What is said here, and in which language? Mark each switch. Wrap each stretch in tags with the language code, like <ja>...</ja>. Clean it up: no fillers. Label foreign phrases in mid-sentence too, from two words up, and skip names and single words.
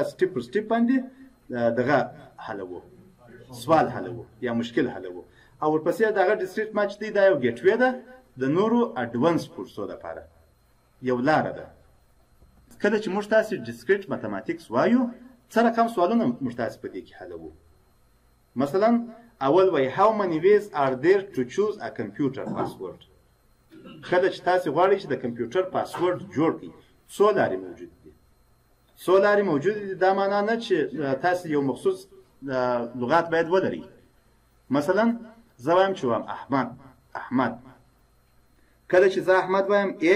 <ps>تاسو سټیپ پر سټیپ باندې دغه حلوو سوال حلوو یا مشکل حلوو او ورپسې دغه</ps> <en>discrete math</en> <ps>دی دا یو ګیټ وی ده د نورو اډوانس کورسو لپاره یو لاره ده کله چې موږ تاسو</ps> <en>discrete mathematics</en> <ps>وایو څه رقم سوالونه موږ تاسو په دې کې حلوو مثلا اول وایي</ps> <en>how many ways are there to choose a computer password</en> <ps>کله چې تاسو غواړئ چې د</ps> <en>computer password</en> <ps>جوړ کړئ څو لارې موجود دي څو لارې موجود دي دا معنا نه چې تاسو یو مخصوص لغات باید ولرئ مثلا زه وایم چې وایم احمد کله چې زه احمد وایم</ps>